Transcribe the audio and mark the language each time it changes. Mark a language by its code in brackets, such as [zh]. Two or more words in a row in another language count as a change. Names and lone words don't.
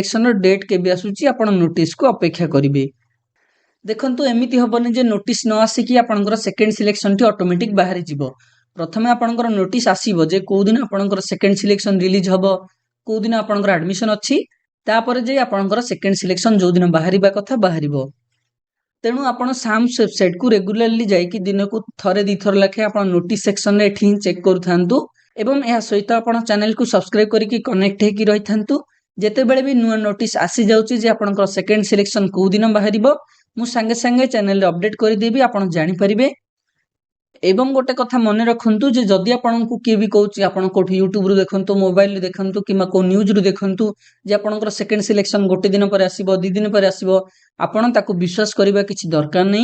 [or] ରୋ ଡେଟ କେବେ ଆସୁଛି ଆପଣ ନୋଟିସ କୁ ଅପେକ୍ଷା କରିବେ ଦେଖନ୍ତୁ ଏମିତି ହେବନି ଯେ ନୋଟିସ ନ ଆସି କି ଆପଣଙ୍କର [en] second selection [or] ଟି ଅଟୋମେଟିକ ବାହାରି ଯିବ ପ୍ରଥମେ ଆପଣଙ୍କର ନୋଟିସ ଆସିବ ଯେ କୁ ଦିନ ଆପଣଙ୍କର [en] second selection release [or] ହେବ କୁ ଦିନ ଆପଣଙ୍କର ଏଡମିସନ ଅଛି ତାପରେ ଯେ ଆପଣଙ୍କର [en] second selection [or] ଯୋ ଦିନ ବାହାରିବା କଥା ବାହାରିବ ତେଣୁ ଆପଣ ସାମ୍ସ ୱେବସାଇଟ କୁ ରେଗୁଲାରଲି ଯାଇ କି ଦିନ କୁ ଥରେ ଦି ଥର ଲେଖାଏଁ ଆପଣ [en] notice section [or] ରେ ଏଠି ଚେକ କରୁ ଥାଆନ୍ତୁ ଏବଂ ଏହା ସହିତ ଆପଣ ଚ୍ୟାନେଲ କୁ ସବସ୍କ୍ରାଇବ କରି କି କନେକ୍ଟ ହେଇ କି ରହି ଥାଆନ୍ତୁ ଯେତେ ବେଳେ ବି ନୂଆ ନୋଟିସ ଆସି ଯାଉଛି ଯେ ଆପଣଙ୍କର [en] second selection [or] କୁ ଦିନ ବାହାରିବ ମୁଁ ସାଙ୍ଗେ ସାଙ୍ଗେ ଚ୍ୟାନେଲରେ ଅପଡେଟ୍ କରିଦେବି, ଆପଣ ଜାଣିପାରିବେ। ଏବଂ ଗୋଟେ କଥା ମନେ ରଖନ୍ତୁ ଯେ ଯଦି ଆପଣଙ୍କୁ କିଏ ବି କହୁଛି ଆପଣ କୋଉଠି ୟୁଟ୍ୟୁବରୁ ଦେଖନ୍ତୁ, ମୋବାଇଲରୁ ଦେଖନ୍ତୁ କିମ୍ବା କୋଉ ନ୍ୟୁଜରୁ ଦେଖନ୍ତୁ ଯେ ଆପଣଙ୍କର [en] second selection [or] ଗୋଟେ ଦିନ ପରେ ଆସିବ, 2 ଦିନ ପରେ ଆସିବ, ଆପଣ ତାକୁ ବିଶ୍ୱାସ କରିବା କିଛି ଦରକାର ନାହିଁ।